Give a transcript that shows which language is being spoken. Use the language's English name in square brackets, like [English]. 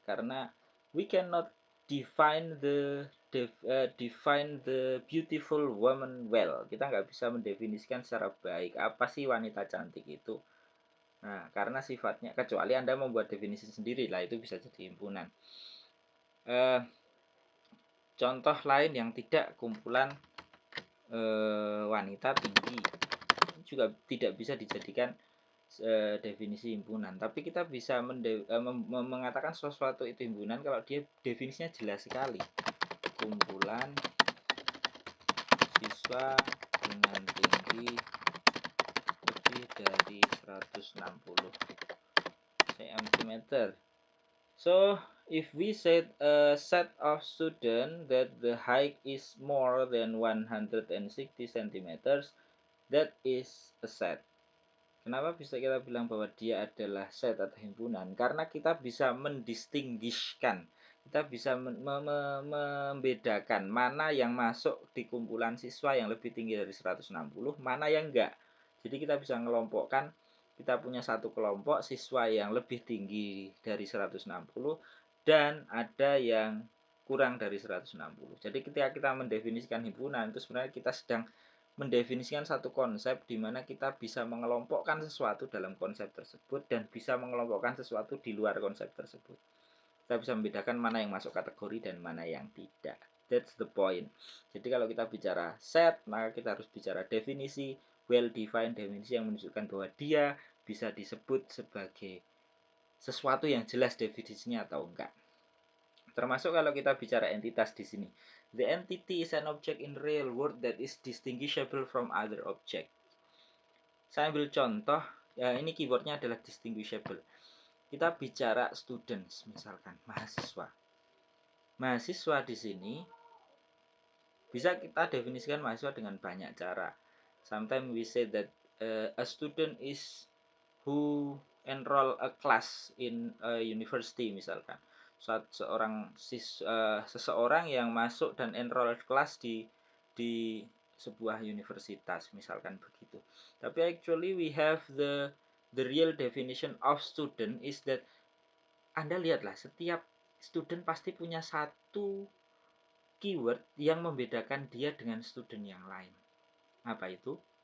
[English] Karena we cannot define the beautiful woman well. [Indonesian] Kita nggak bisa mendefinisikan secara baik apa sih wanita cantik itu. Nah, karena sifatnya, kecuali Anda membuat definisi sendiri lah, itu bisa jadi himpunan. Contoh lain yang tidak kumpulan wanita tinggi juga tidak bisa dijadikan definisi himpunan, tapi kita bisa mengatakan sesuatu itu himpunan kalau dia definisinya jelas sekali. Kumpulan siswa dengan tinggi lebih dari 160 cm. [English] So if we said a set of students that the height is more than 160 cm, that is a set. [Indonesian] Kenapa bisa kita bilang bahwa dia adalah set atau himpunan? Karena kita bisa mendistinguishkan, kita bisa membedakan mana yang masuk di kumpulan siswa yang lebih tinggi dari 160, mana yang enggak. Jadi kita bisa mengelompokkan, kita punya satu kelompok siswa yang lebih tinggi dari 160 dan ada yang kurang dari 160. Jadi ketika kita mendefinisikan himpunan, itu sebenarnya kita sedang mendefinisikan satu konsep di mana kita bisa mengelompokkan sesuatu dalam konsep tersebut dan bisa mengelompokkan sesuatu di luar konsep tersebut. Kita bisa membedakan mana yang masuk kategori dan mana yang tidak. [English] That's the point. [Indonesian] Jadi kalau kita bicara set, maka kita harus bicara definisi, well-defined definisi yang menunjukkan bahwa dia bisa disebut sebagai sesuatu yang jelas definisinya atau enggak. Termasuk kalau kita bicara entitas di sini. [English] The entity is an object in real world that is distinguishable from other object. [Indonesian] Saya ambil contoh, ya ini keywordnya adalah distinguishable. Kita bicara students, misalkan mahasiswa. Mahasiswa di sini bisa kita definisikan mahasiswa dengan banyak cara. [English] Sometimes we say that a student is who enroll a class in a university misalkan. [Indonesian] Seseorang yang masuk dan enroll kelas di sebuah universitas, misalkan begitu. Tapi [English] actually we have the real definition of student is that, [Indonesian] Anda lihatlah, setiap student pasti punya satu keyword yang membedakan dia dengan student yang lain. Apa itu?